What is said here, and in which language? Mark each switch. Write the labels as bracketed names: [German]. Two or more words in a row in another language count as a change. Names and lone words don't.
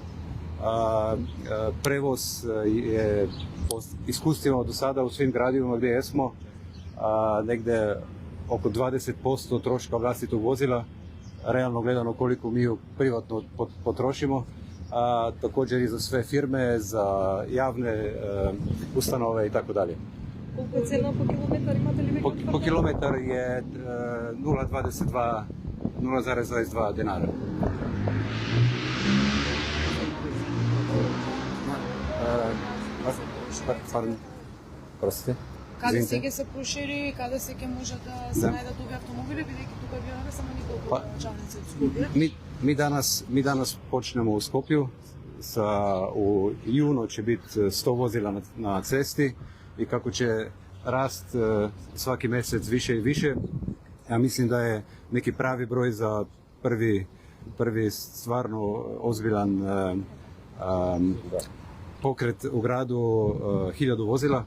[Croatian] Prevoz je po iskustvima do sada u svim gradovima gdje jesmo negde oko 20% troška vlastitog vozila, realno gledano koliko mi privatno potrošimo, a također i za sve firme, za javne ustanove i tako dalje. [Serbian] Koliko je cena po kilometar, imate li vi? Po kilometar je 0,22 dinara. [Macedonian] Pardon, простите. Каде се ќе се прошири, каде се ќе може да се најдат овие автомобили, бидејќи тука имаме само неколку началници од Скопје. [Croatian] Mi danas počnemo u Skopju, u junu će biti 100 vozila na cesti i kako će rast svaki mjesec više i više, ja mislim da je neki pravi broj za prvi stvarno ozbiljan pokret u gradu 1000 vozila.